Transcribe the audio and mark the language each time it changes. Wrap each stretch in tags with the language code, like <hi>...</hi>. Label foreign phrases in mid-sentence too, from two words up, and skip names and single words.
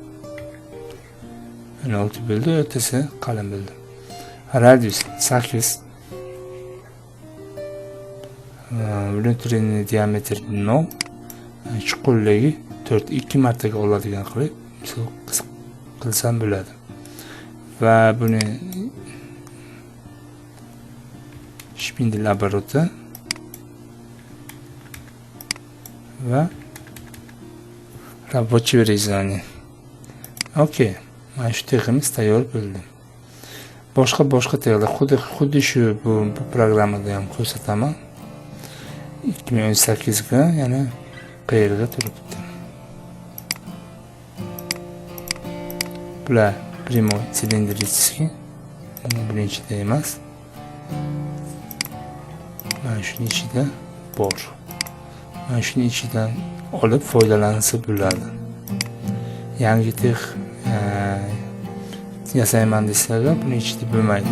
<uz>16 bo'ldi, o'rtasi qalin bo'ldi. Radius 8. Buning diametr 0. Chuqurligi 4, 2 martaga oladigan qilib qilsam bo'ladi. Va buni</uz> <ru>шпиндель оборота va рабочее вырезание.</ru> <uz>Okey. Mana shu teximiz tayyor bo'ldi. Boshqa texlar xuddi shu bu programmada ham ko'rsataman. 2018 ga yana qayerga turibdi.</uz> <ru>Bular прямой цилиндрический.</ru> <uz>Birinchida emas. Mana shuning ichida bor. Mana shuning ichidan olib foydalansa bo'ladi. Yangi tex yasayman desalar, buni ichida bo'lmaydi.</uz>